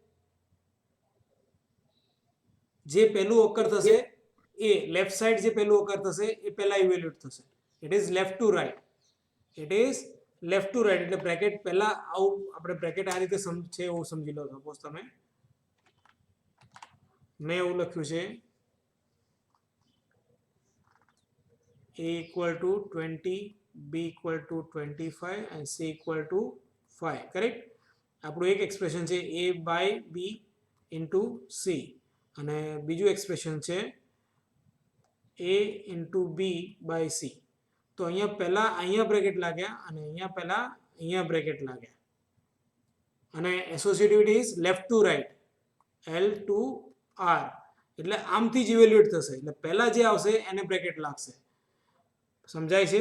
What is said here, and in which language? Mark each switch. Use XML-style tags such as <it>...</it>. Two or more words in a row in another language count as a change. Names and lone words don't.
<gu>જે પહેલું ઓકર થશે એ</gu> <en>left side</en> <gu>જે પહેલું ઓકર થશે એ પહેલા ઇવેલ્યુએટ થશે.</gu> <en>it is left to right. it is left to right</en> <gu>એટલે બ્રેકેટ પહેલા આવું આપણે બ્રેકેટ આ રીતે છે એવું સમજી લો. સપોઝ તમે મેં એવું લખ્યું છે</gu> <en>a equal to 20, b equal to 25 and c equal to 5. કરેક્ટ?</en> <gu>આપણું એક એક્સપ્રેશન છે</gu> <en>a by b into c</en> <gu>અને બીજું એક્સપ્રેશન છે</gu> <en>a into b by c.</en> <gu>તો અહીંયા પહેલા અહીંયા બ્રેકેટ લાગ્યા અને અહીંયા પહેલા અહીંયા બ્રેકેટ લાગ્યા અને</gu> <en>associativity is left to right l to r</en> <gu>એટલે આમથી જ ઇવેલ્યુએટ થશે. એટલે પહેલા જે આવશે એને બ્રેકેટ લાગશે. સમજાય છે?</gu>